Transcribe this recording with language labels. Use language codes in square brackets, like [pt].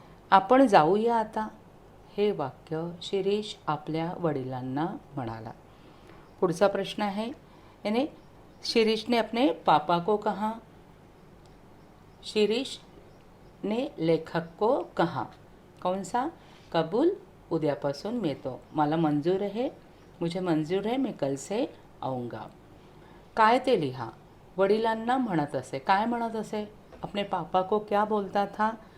[mr] आपण जाऊया आता। हे वाक्य शिरीष आपल्या वडिलांना म्हणाला। पुढचा प्रश्न आहे, [hi] यानी शिरीष ने अपने पापा को कहा। शिरीष ने लेखक को कहा। कौन सा? [mr] कबूल, उद्यापासून मी येतो। मला [hi] मंजूर है, मुझे मंजूर है, मैं कल से आऊँगा। [mr] काय ते लिहा। वडिलांना म्हणत असे, काय म्हणत असे? [hi] अपने पापा को क्या बोलता था?